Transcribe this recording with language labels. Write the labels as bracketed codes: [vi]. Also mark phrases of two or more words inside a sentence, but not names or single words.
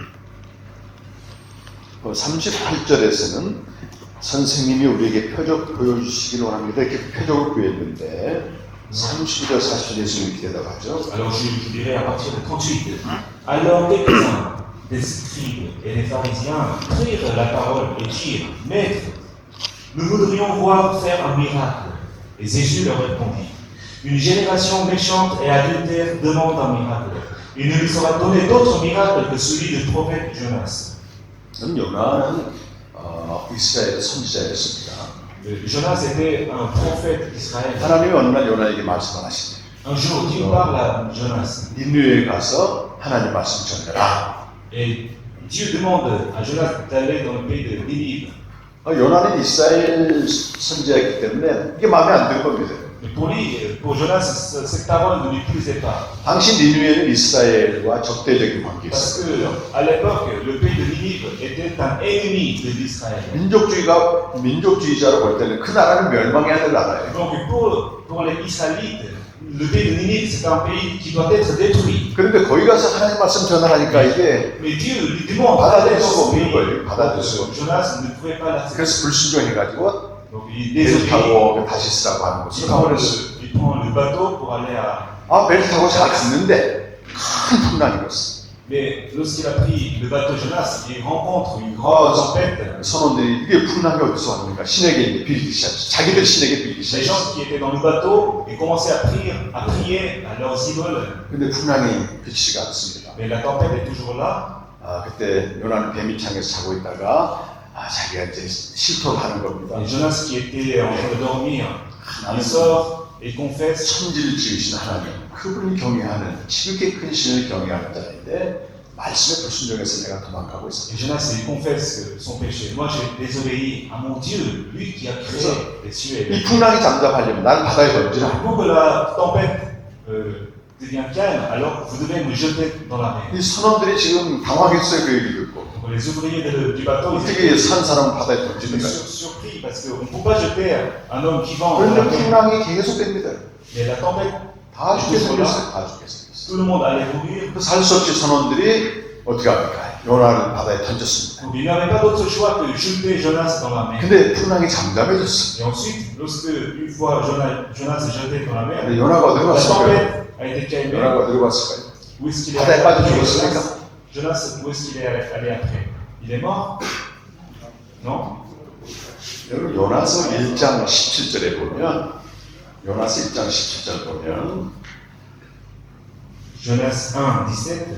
[ko] 38절에서는 선생님이 우리에게 표적 보여주시기를 원합니다. 이렇게 표적을 구했는데 32절 40절 예수님이 이렇게 대답하죠. [fr] Alors je dirais à partir de 38. Alors quelques-uns des scribes et des pharisiens prirent la parole et dirent, Maître, nous voudrions voir faire un miracle. Et Jésus leur répondit, une génération méchante et adultère demande un miracle. Il ne lui sera donné d'autre miracle que celui du prophète Jonas. [ko] 요나는 이스라엘 선지자였습니다. [fr] Jonas était un prophète d'Israël. [ko] 하나님이 어느 날 요나에게 말씀하시네. [fr] Un jour, Dieu parle à Jonas. [ko] 니느웨에 가서 하나님 말씀 전해라. [fr] Et Dieu demande à Jonas d'aller dans le pays de Ninive. [ko] 요나는 이스라엘 선지자였기 때문에 이게 마음에 안 들 겁니다. [fr] Mais pour Jonas, cette parole ne lui plaisait pas. [ko] 당시 니느웨는 이스라엘과 적대적인 관계였어요. [fr] Parce qu'à l'époque, le pays de Ninive était un ennemi de l'Israël. [ko] 민족주의자로 볼 때는 그 나라는 멸망해야 될 나라예요. [fr] Donc pour les Israélites, le pays de Ninive, c'est un pays qui doit être détruit. [ko] 그런데 거기 가서 하나님 말씀 전하라니까 이게 [fr] Mais Dieu lui demande [ko] 받아들일 [fr] d'aller [ko] 수가 [fr] dans ce [ko] 없는 [fr] pays. [ko] 거예요. 받아들일 수가 없는. [fr] Jonas ne pouvait pas l'accepter. [ko] 그래서 불순종해가지고 [fr] Donc il [ko] 배를 [fr] désobéit. [ko] 타고 다시 쓰라고 하는 [fr] Il [ko] 것을 [fr] prend, [ko] 가버렸어요. [fr] il prend le bateau pour aller à... [ko] 배를 타고 잘 갔는데 큰 풍랑이 왔어요. [fr] Mais lorsqu'il a pris le bateau Jonas, il rencontre une grande tempête. [ko] 선원들이 이게 풍랑이 어디서 왔는가 신에게 이제 빌기 시작했죠. 자기들 신에게 빌기 [fr] Les [ko] 시작했어요. [fr] gens qui étaient dans le bateau, ils commençaient à prier à leurs idoles. [ko] 근데 풍랑이 그치지가 않습니다. [fr] Mais la tempête est toujours là. [ko] 그때 요나는 뱀이창에서 자고 있다가 자기가 이제 실토를 하는 겁니다. [fr] Et Jonas qui était en train de dormir, il [ko] 나는 [fr] sort et il confesse. [ko] 천지를 지으신 하나님, 그분을 경외하는 지극히 큰 신을 경외하는 자인데 말씀에 불순종해서 내가 도망가고 [fr] Et [ko] 있습니다. [fr] Jonas, il confesse son péché. Moi, j'ai désobéi à mon Dieu, lui qui a créé les cieux et [ko] 이 [fr] les terres. [ko] 풍랑이 잠잠하려면 나를 바다에 던지라. [fr] Pour que la tempête devienne calme, alors vous devez me jeter dans la mer. [ko] 이 선원들이 지금 당황했어요. 그 얘기 듣고. [fr] Donc, les ouvriers du bateau, ils [ko] 어떻게 [fr] étaient [ko] 산 사람 바다에 던지는가. [fr] surpris parce qu'on ne peut pas jeter un homme qui vend. [ko] 그런데 풍랑이 계속됩니다. [fr] Mais la tempête [ko] 다 죽게 [fr] Tout [ko] 생겼어요. 다 죽게 생겼어요. [fr] le monde allait mourir. [ko] 살 수 없이 선원들이 어떻게 합니까? 요나를 바다에 던졌습니다. [fr] Donc, il n'avait pas d'autre choix que de jeter Jonas dans la mer. [ko] 근데 풍랑이 잠잠해졌어요. [fr] Et ensuite, lorsque une fois Jonas est jeté dans la mer, [ko] 근데 요나가 어디로 [fr] la [ko] 갔을까요? [fr] tempête a été calmée. [ko] 요나가 어디로 갔을까요? [fr] Où est-ce qu'il est [ko] 바다에 [fr] allé [ko] 빠져 [fr] après, [ko] 죽었으니까. [fr] Jonas, où est-ce qu'il est allé après? Il est mort? Non? [ko] 여러분 요나서 1장 17절에 보면 요나서 1장 17절 보면 [fr] Jonas 1, 17.